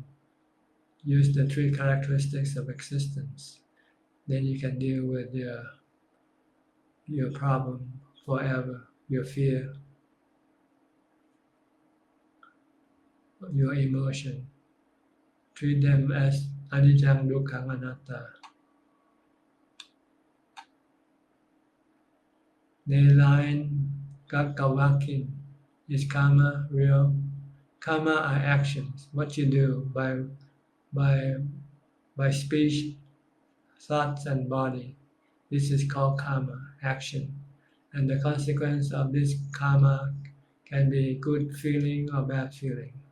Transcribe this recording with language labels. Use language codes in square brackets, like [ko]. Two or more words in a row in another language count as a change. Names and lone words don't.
[en] Use the three characteristics of existence. Then you can deal with your problem forever, your fear, your emotion. Treat them as [pi] anicca dukkha anatta. [en] Nelayan Gagawakin, is karma real? Karma are actions, what you do by speech, thoughts, and body. This is called karma, action. And the consequence of this karma can be good feeling or bad feeling.